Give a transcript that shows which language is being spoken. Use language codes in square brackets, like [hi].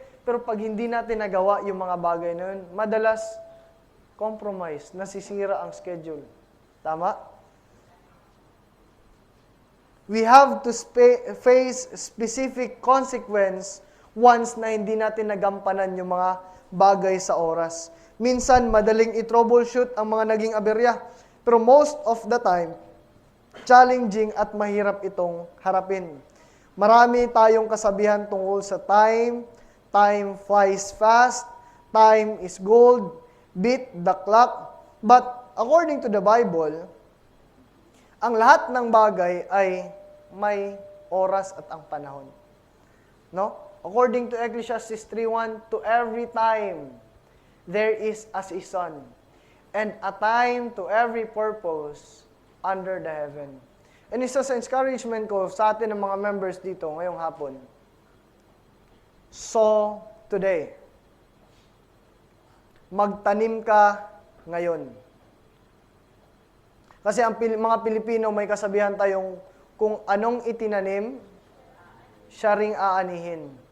[tl] Pero pag hindi natin nagawa yung mga bagay na yun, madalas compromise, nasisira ang schedule. Tama? [en] We have to face specific consequence once [tl] na hindi natin nagampanan yung mga bagay sa oras. Minsan, madaling i-troubleshoot ang mga naging aberya. Pero [en] most of the time, [tl] challenging at mahirap itong harapin. Marami tayong kasabihan tungkol sa time. [en] Time flies fast. Time is gold. Beat the clock. But according to the Bible, [tl] ang lahat ng bagay ay may oras at ang panahon. [en] No? According to Ecclesiastes 3:1, to every time there is a season and a time to every purpose under the heaven. [tl] And isa sa encouragement ko sa atin ng mga members dito ngayong hapon, [en] so today, [tl] magtanim ka ngayon. Kasi ang mga Pilipino may kasabihan tayong kung anong itinanim, siya ring aanihin.